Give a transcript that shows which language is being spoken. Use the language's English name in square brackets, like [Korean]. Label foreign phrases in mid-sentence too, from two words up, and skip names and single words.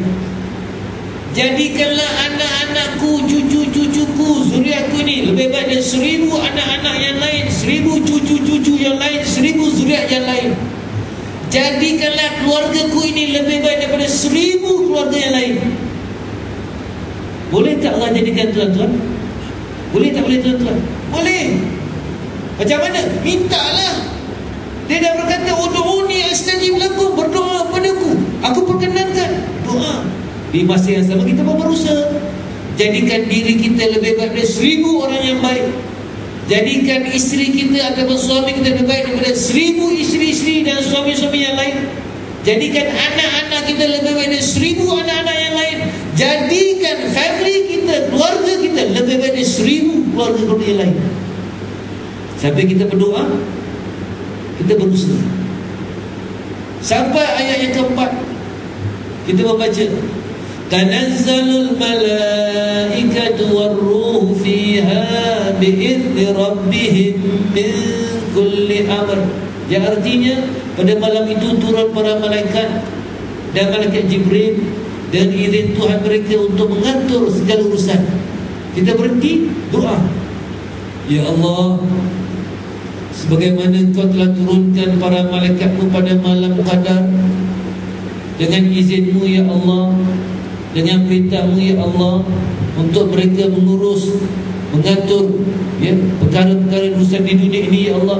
[Malay] Jadikanlah anak-anakku, cucu-cucuku, zuriatku ini lebih baik dari 1000 anak-anak yang lain, 1000 cucu-cucu yang lain, 1000 zuriat yang lain. Jadikanlah keluargaku ini lebih baik daripada 1000 keluarga yang lain. Boleh tak Allah jadikan, tuan-tuan? Boleh tak boleh tuan-tuan? Boleh. Macam mana? Mintalah. Dia dah berkata, [Arabic] ادعوني أستجب لكم, [Malay] berdoa padaku, aku perkenankan. Doa. Di masa yang sama kita pun berusaha jadikan diri kita lebih baik daripada 1000 orang yang baik. Jadikan isteri kita ataupun suami kita lebih baik daripada 1000 isteri-isteri dan suami-suami yang lain. Jadikan anak-anak kita lebih baik dari 1000 anak-anak yang lain. Jadikan family kita, keluarga kita lebih baik dari 1000 keluarga-keluarga yang lain. Sampai kita berdoa, kita berusaha. Sampai ayat yang keempat, kita membaca, [Arabic] تنزل الملائكة والروح فيها بإذن ربهم من كل أمر. [Malay] Yang artinya pada malam itu turun para malaikat dan malaikat Jibril dan izin Tuhan mereka untuk mengatur segala urusan. Kita berhenti doa, ya Allah, sebagaimana Engkau telah turunkan para malaikat-Mu pada malam Qadar, dengan izin-Mu ya Allah, dengan perintah-Mu ya Allah, untuk mereka mengurus, mengatur ya perkara-perkara urusan di dunia ini ya Allah.